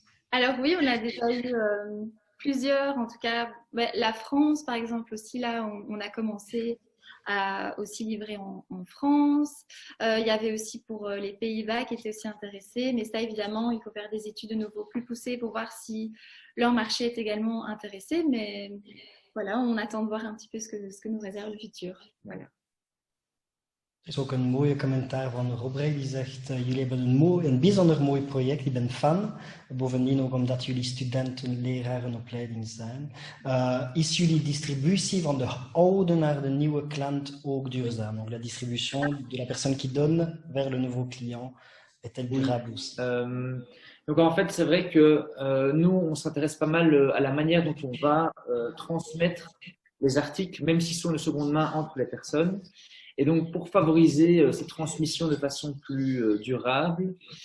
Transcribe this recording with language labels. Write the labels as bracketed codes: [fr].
[fr] Alors oui, on a déjà eu plusieurs, en tout cas la France par exemple aussi, là on a commencé à aussi livrer en France. Il y avait aussi pour les Pays-Bas qui étaient aussi intéressés, mais ça évidemment il faut faire des études de nouveau plus poussées pour voir si leur marché est également intéressé, mais voilà, on attend de voir un petit peu ce que nous réserve le futur. Voilà. [nl] Er is ook een mooie commentaar van Robrey die zegt jullie hebben een bijzonder mooi project, ik ben fan. Bovendien ook omdat jullie studenten, leraren, opleiding zijn. Is jullie distributie van de oude naar de nieuwe klant ook duurzaam? [fr] Donc la distribution de la personne qui donne vers le nouveau client est-elle durable aussi? Donc en fait, c'est vrai que nous, on s'intéresse pas mal à la manière dont on va transmettre les articles, même s'ils sont de seconde main entre les personnes. Et donc, pour favoriser cette transmission de façon plus durable,